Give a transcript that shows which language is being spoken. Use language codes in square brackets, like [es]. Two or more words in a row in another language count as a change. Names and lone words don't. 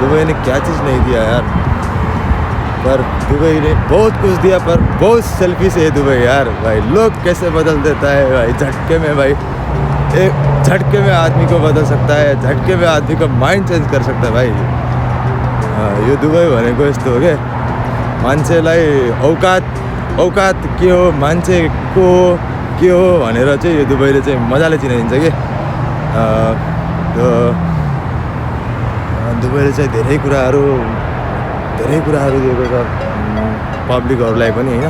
[hi] दुबई ने क्या चीज़ नहीं दिया यार, पर दुबई ने बहुत कुछ दिया, पर बहुत सेल्फिश है दुबई यार भाई। लोग कैसे बदल देता है भाई झटके में भाई, एक झटके में आदमी को बदल सकता है, झटके में आदमी का माइंड चेंज कर सकता है भाई। [ne] यो दुबई भनेको यस्तो हो क्या, मान्छेलाई औकात के हो, मान्छेको के हो भनेर चाहिँ यो दुबईले चाहिँ मजाले चिनाइदिन्छ कि। दुबईले चाहिँ धेरै कुराहरू दिएको छ पब्लिकहरूलाई पनि होइन।